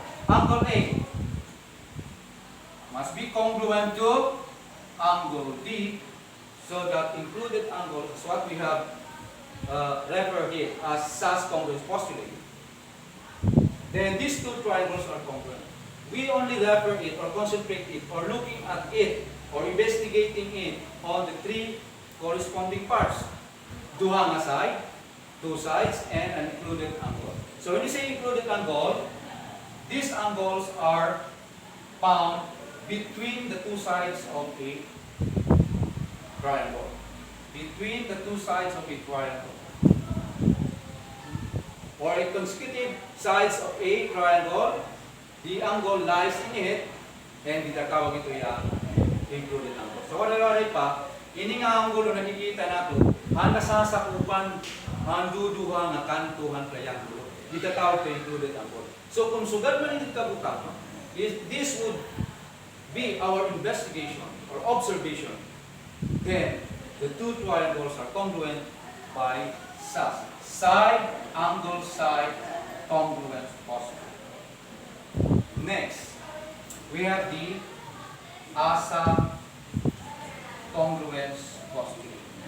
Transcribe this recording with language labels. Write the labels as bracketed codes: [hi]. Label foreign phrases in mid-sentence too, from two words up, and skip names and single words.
[en] Angle A must be congruent to angle D, so that included angle is what we have referred here as Sss Congruence postulate. Then these two triangles are congruent. We only refer it or concentrate it or looking at it or investigating it on the three corresponding parts. [ceb] Duha nga [en] side, two sides, and an included angle. So when you say included angle, these angles are found between the two sides of a triangle. Between the two sides of a triangle. Or a consecutive sides of a triangle, the angle lies in it, and [tl] tinatawag ito yung [en] included angle. [ceb] So wala pa, ini nga angulo nakikita nato, ang nasasakupan, ang duduha nga kantuhan triangulo. [tl] Tinatawag ito [en] included angle. [ceb] So kung sugad man ito kabuka, [en] this would be our investigation or observation, then the two triangles are congruent by Sss. Side, angle, side, congruence postulate. Next, we have the Asa Congruence postulate.